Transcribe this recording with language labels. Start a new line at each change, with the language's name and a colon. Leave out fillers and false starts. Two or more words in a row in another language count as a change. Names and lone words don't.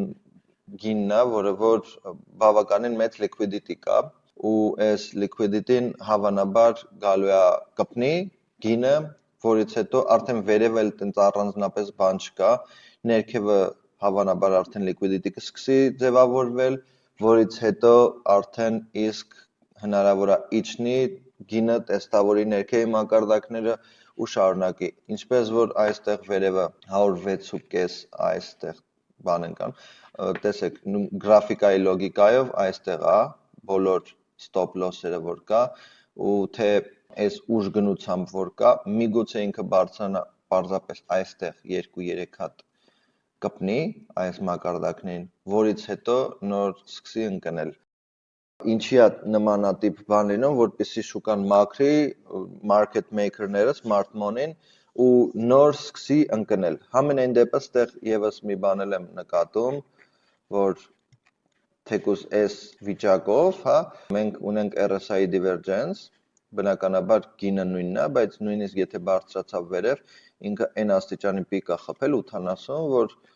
Armenian: գինն է, որը որ բավականին մեծ liquidity կա ու այս liquidity-ն հավանաբար գալու է կպնի գինը, որից հետո արդեն վերև էլ տենց առանձնապես բան չկա, ներքևը հավանաբար արդեն liquidity կսկսի ձևավորվել, որից հետո արդեն իսկ հնարավոր է իջնի գինը տեստավորի ներքևի մակարդակները ու շարունակի, ինչպես որ այստեղ վերևը 106.5 այստեղ բան են կան, տեսեք գրաֆիկայի լոգիկայով այստեղ է բոլոր
English: stop loss-
Armenian: երը որ կա ու թե այս ուժ գնությամբ որ կա, միգուցե ինքը բարձրանա պարզապես այստեղ 2-3 հատ կպնի այս մակարդակներին, որից հետո նոր սկսի ընկնել։ Ինչի է նմանատիպ բան լինում, որպեսզի շուկան մաքրի
English: market maker-
Armenian: ները,
English: smart money-
Armenian: ն ու նոր սկսի ընկնել։ Համենայն դեպս տեղ եւս մի բան եմ նկատում, որ թեկուզ այս վիճակով, հա, մենք ունենք
English: RSI divergence,
Armenian: բնականաբար գինը նույնն է, բայց նույնիսկ եթե բարձրացավ վերև, ինքը այն աստիճանի պիկ է խփել 80, որ